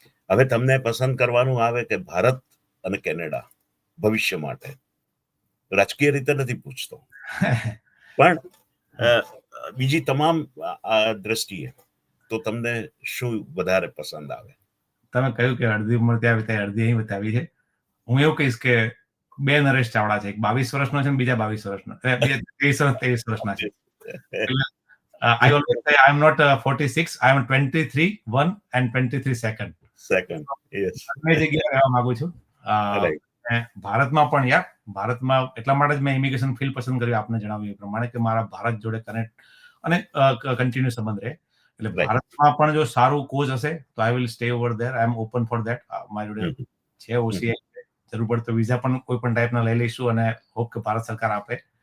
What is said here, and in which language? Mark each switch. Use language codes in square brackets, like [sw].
[gu] હવે તમને પસંદ કરવાનું આવે કે ભારત અને કેનેડા ભવિષ્ય માટે, રાજકીય રીતે નથી પૂછતો, પણ બીજી તમામ દ્રષ્ટિએ તો તમને શું વધારે પસંદ આવે? તમે કહ્યું કે અડધી ઉંમર ત્યાં વિતાવી, અડધી અહીં વિતાવી છે. હું એવું કહીશ કે 2 નરેશ ચાવડા છે. એક 22 વર્ષનો છે અને બીજા 22 વર્ષનો, 23 વર્ષના છે. [en] I always say I am not 46, I am 23, 1 and 23 second. Yes. [gu] બંને જગ્યાએ રહેવા માંગુ છું. ભારતમાં પણ ભારતમાં એટલા માટે જ મેં ઇમિગ્રેશન ફિલ્ડ પસંદ કર્યું, આપને જણાવ્યું એ પ્રમાણે, કે મારા ભારત જોડે કનેક્ટ અને કન્ટિન્યુ સંબંધ રહે. એટલે ભારતમાં પણ જો સારું કોઝ હશે તો [en] I will stay over there. I am open for that. [gu] મારી જોડે છે ઓસીઆઈ, જરૂર પડે તો વિઝા પણ કોઈ પણ ટાઈપના લઈ લઈશું અને હોપ કે ભારત સરકાર આપે.